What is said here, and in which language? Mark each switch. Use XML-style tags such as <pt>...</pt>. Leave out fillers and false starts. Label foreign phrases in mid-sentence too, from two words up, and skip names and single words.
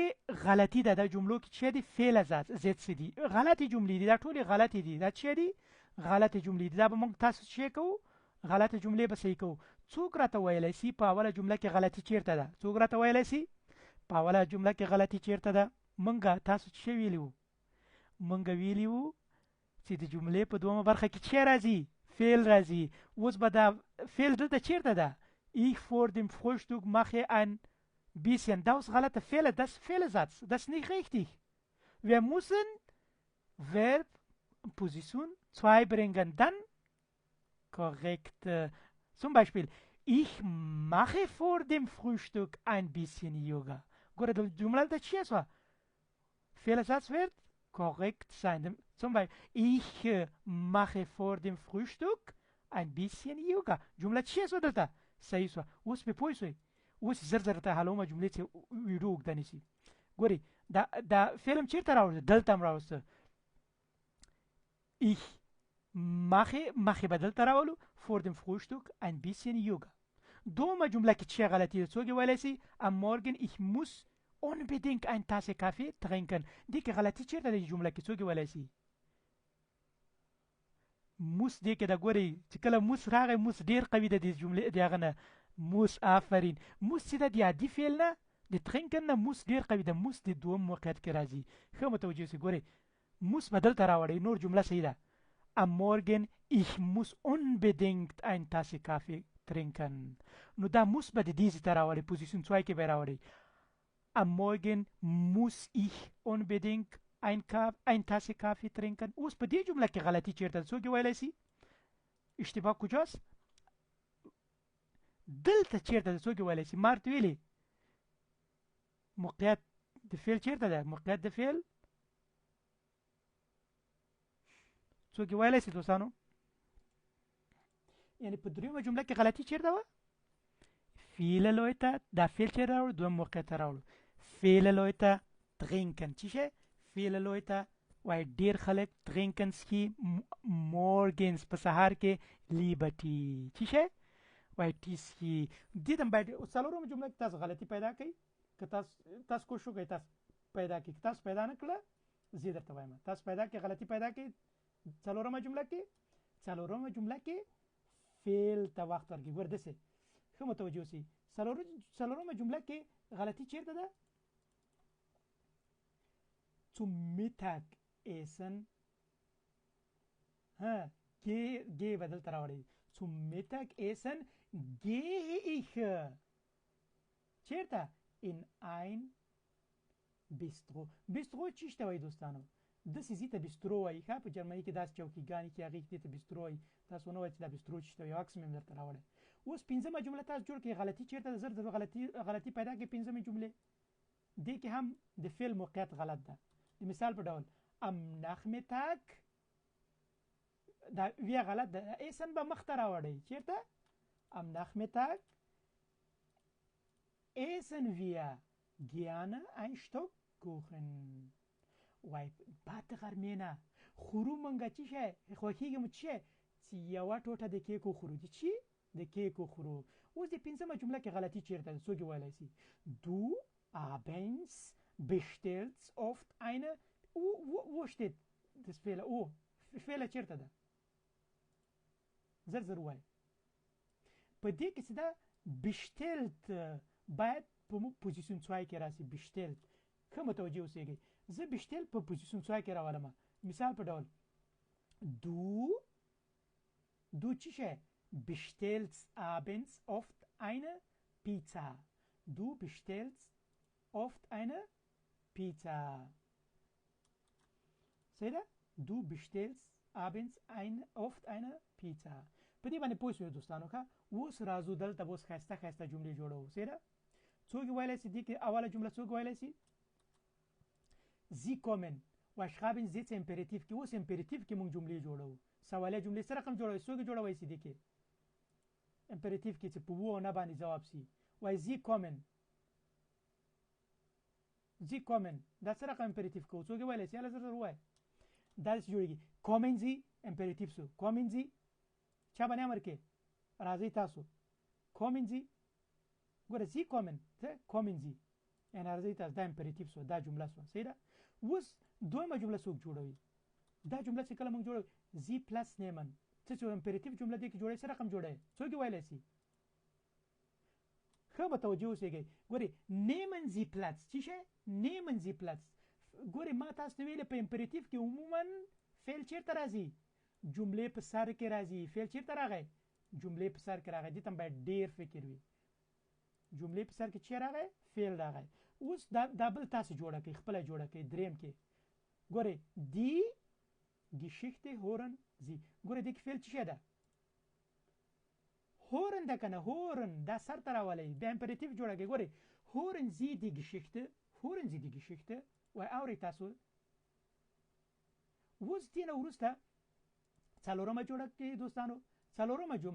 <ps>غلطي ده د جملو کې چې دي Fehlersatz زیات څه دي غلطي جملې دي دا ټولې غلطي دي دا چې دي غلطي جملې دي دا به موږ تاسو چې کوو غلطه جملې به صحیح کوو څوک راته ویلی سي په اوله جمله کې غلطي چیرته ده څوک راته ویلی سي په اوله جمله کې غلطي چیرته ده موږ تاسو چې ویلي وو موږ ویلي وو چې د جملې په دومره برخه کې چې راځي فعل راځي اوس به دا فعل دلته چیرته ده</ps> <de>ich vor dem Frühstück mache ein bisschen. Da ist غلطه Fehler, das ist Fehlersatz. Das ist nicht richtig. Wir müssen Verb Position 2 bringen, dann korrekt. Zum Beispiel, ich mache vor dem Frühstück ein bisschen Yoga. Gut,</de> <fa>الجملة ده چی است؟</fa> <de>Fehlersatz wird korrekt sein. Zum Beispiel, ich mache vor dem Frühstück ein bisschen Yoga.</de> <ps>جمله</ps> <fa>چی است</fa> <ps>دلته؟ صحیح سو. اوس په پوه شئ. اوس زر زر ته حلومه جملې چې ویډیو اوږده نیسي. ګورئ دا فلم چیرته راوړه؟ دلته هم راوسته.</ps> <de>Ich mache</de> <ps>به دلته راولو</ps> <de>vor dem Frühstück ein bisschen Yoga.</de> <ps>دومه جمله کې چی غلطی ده؟ څوک ویلی سي؟</ps> <de>am Morgen ich muss unbedingt eine Tasse Kaffee trinken.</de> <ps>دې کې غلطی چیرته ده جمله کې؟ څوک ویلی سي؟ موس دې کې دا ګورئ چې کله موس راغی موس ډیر قوي ده د جملې د هغه نه. موس آفرین. موس چې ده د عادي فعل نه د ترنکن نه موس ډیر قوي ده. موس د دوم موقعیت کې راځي. ښه متوجه اوسئ. ګورئ موس به دلته راوړئ نور جمله صحیح ده.</ps> <de>am Morgen ich muss unbedingt eine Tasse Kaffee trinken.</de> <ps>نو دا موس به د دې ځای ته راوړئ پوزیشن 2 کې به یې راوړئ.</ps> <de>am Morgen muss ich unbedingt ein Tasse Kaffee trinken.</de> <ps>اوس په دې جمله کې غلطي چیرته ده؟ څوک یې ویلی سي؟</ps> <fa>اشتباه کجاست؟</fa> <ps>دلته چیرته ده؟ څوک یې ویلی سي؟ ما ورته ویلي موقعیت د فعل چیرته ده؟ موقعیت د فعل څوک یې ویلی سي دوستانو؟ یعنی په دریمه جمله کې غلطي چیرته وه؟</ps> <de>Viele Leute</de> <ps>دا فعل چیرته راوړو؟ دویم موقعیت ته راوړو.</ps> <de>Viele Leute trinken</de> <ps>چی شی؟</ps> <de>Viele Leute</de> <ps>وای ډیر خلک trinken څښي morgens په سهار کې</ps> <de>lieber tea</de> <ps>چی شی؟ وای ټي څښي. دې ته باید څلورمه جمله کې تاسو غلطي پیدا کړئ. که تاسو کوشش وکړئ تاسو پیدا کړئ. که تاسو پیدا نه کړله زه درته وایم تاسو پیدا کړئ غلطي پیدا کړئ. څلورمه جمله کې فعل ته وخت ورکړئ. ګوره داسې ښه متوجه اوسئ. څلورمه جمله کې غلطي چیرته ده؟</ps> <de>zum Mittagessen gehe</de> <ps>بدل ته راوړئ.</ps> <de>zum Mittagessen gehe ich چیرته؟ in ein Bistro.</de> <ps>بسترو چی شته وایي دوستانو؟ داسې ځای ته بسترو وایي. ښه په جرمني کې داسې چوکیګانې چې هغې دې ته بسترو وایي. تاسو ونه وایئ چې دا بسترو چی شته وایي. عکس مې هم درته راوړی. اوس پنځمه جمله تاسو جوړ کړئ. غلطي چیرته ده؟ زر زر غلطي پیدا کړئ پنځمې جملې. دې کې هم د فعل موقعیت غلط ده. د مثال په ډول</ps> <de>am Nachmittag</de> <ps>دا ویا غلط ده. ایسن به مخ ته راوړئ. چیرته؟</ps> <de>am Nachmittag essen wir gerne ein Stück Kuchen.</de> <ps>وای بعد غرمې نه خورو مونږه چی شی؟ خوښېږي مو چی شی؟ چې یوه ټوټه د کیک وخورو. د چی؟ د کیک وخورو. اوس د پنځمه جمله کې غلطي چیرته ده؟ څوک یې ویلی سي؟</ps> <de>du abends bestellst oft eine wo steht das Fehler?</de> <ps>Fehler چیرته ده؟ زر زر وای. په دې کې څه ده؟ bestellt باید په پوزیشن 2 کې راسي. bestellt ښه متوجه اوسئ. زه bestellt په پوزیشن 2 کې راولم. مثال په ډول du چی شی؟</ps> <de>bestellst abends oft eine Pizza. Du bestellst oft eine Pizza.</de> <ps>صحیح ده؟</ps> <de>du bestellst abends oft eine Pizza.</de> <ps>په دې باندې پوه شئ دوستانو. ښه اوس راځو دلته اوس ښایسته ښایسته جملې جوړوو. صحیح ده؟ څوک ویلی سي دې کې اوله جمله څوک ویلی سي؟</ps> <de>Sie kommen و schreiben jetzt imperativ کې.</de> <ps>اوس imperativ کې موږ جملې جوړوو. سوالیه جملې سره رقم جوړوي. څوک جوړوي سي دې کې؟ imperativ کې چې په و نه باندې جواب سي. وای</ps> <de>Sie kommen</de> <ps>دا سره رقم imperativ کو. څوک ویلی سي؟ هله زر زر وای. دا داسې جوړېږي.</ps> <de>kommen Sie imperativ سو. kommen Sie</de> <ps>چا باندې امر کې؟ راځئ تاسو.</ps> <de>kommen Sie</de> <ps>ګوره</ps> <de>Sie kommen Sie</de> <ps>یعنې راځئ تاسو. دا imperativ سو. دا جمله سوه. صحیح ده؟ اوس دویمه جمله څوک جوړوي؟ دا جمله چې کله موږ جوړوي</ps> <de>Sie Platz nehmen</de> <ps>څه چې imperativ جمله دې کې جوړوي څه رقم جوړوي؟ څوک یې ویلی سي؟ ښه متوجه اوسئ.</ps> <de>ګورئ nehmen Sie Platz</de> <ps>چی شی؟</ps> <de>nehmen Sie Platz.</de> <ps>ګورئ ما تاسو ته ویلې په imperativ کې عموما فعل چیرته راځي؟ جملې په سر کې راځي. فعل چیرته راغی؟ جملې په سر کې راغی. دې ته باید ډېر فکر وي. جملې په سر کې چی راغی فعل راغی اوس دا بل تاسو جوړه کړئ خپل جوړه کړئ دریم کې ګوره دی</ps> <de>Geschichte hören Sie</de> <ps>ګوره دې کې فعل څه ده hören ده کنه hören دا سر ته راولئ بیا امپریټیو جوړه کړئ ګوره</ps> <de>hören Sie die Geschichte</de> <ps>وای اورئ تاسو اوس دې نه وروسته څلورمه جوړه کړئ دوستانو څلورمه</ps>